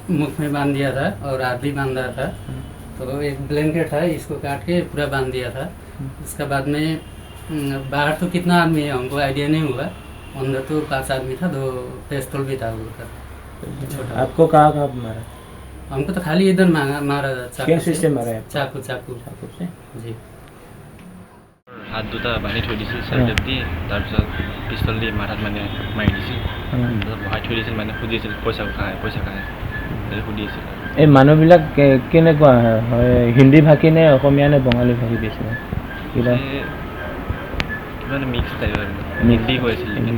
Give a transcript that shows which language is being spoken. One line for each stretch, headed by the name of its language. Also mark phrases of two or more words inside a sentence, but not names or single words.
Hindi: मुख में बांध दिया था और आदमी बांधा था तो एक ब्लैंकेट था इसको काट के पूरा बांध दिया था उसके बाद में बाहर तो कितना आदमी है हमको आइडिया नहीं हुआ अंदर तो 5 आदमी था 2 पिस्तौल भी था उनका आपको कहाँ मारा हमको तो खाली इधर मारा कैसे से मारा है चाकू से जी
Assamese: হাত দুটা বান্ধি থৈ দিছিল চেলটেপ দি তাৰপিছত পিস্তল দি মাথাত মানে মাৰি দিছিল বহাই থৈ দিছিল মানে সুধিছিল পইচা খায় সুধি আছিল এই মানুহবিলাক কেনেকুৱা হয় হিন্দী ভাষী নে অসমীয়া নে বঙালী ভাষী বেছি কিবা মানে মিক্স টাইপৰ হিন্দী কৈছিল